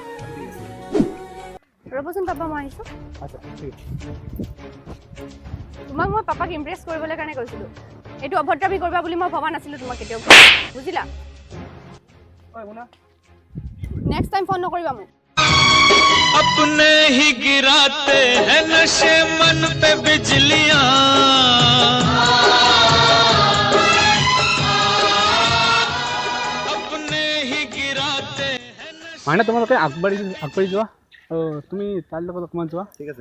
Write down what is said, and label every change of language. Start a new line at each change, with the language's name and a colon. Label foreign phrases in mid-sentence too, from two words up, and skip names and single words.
Assamese: ৰ'বচোন পাপা মই আহিছোঁ আচ্ছা ঠিক আছে তোমাক মই পাপাক ইমপ্ৰেছ কৰিবলৈ কাৰণে কৈছিলোঁ এইটো অভদ্ৰামি কৰিবা বুলি মই ভবা নাছিলোঁ তোমাক কেতিয়াও বুজিলা
English: next time
Assamese: ফোন নকৰিবা মোক
Hindi: अपने ही गिराते हैं नशे मन पे बिजलियां अपने ही गिराते हैं
Assamese: মাইনা তোমালোকে আগবাঢ়ি যোৱা আৰু তুমি তাৰ লগত অকণমান যোৱা ঠিক আছে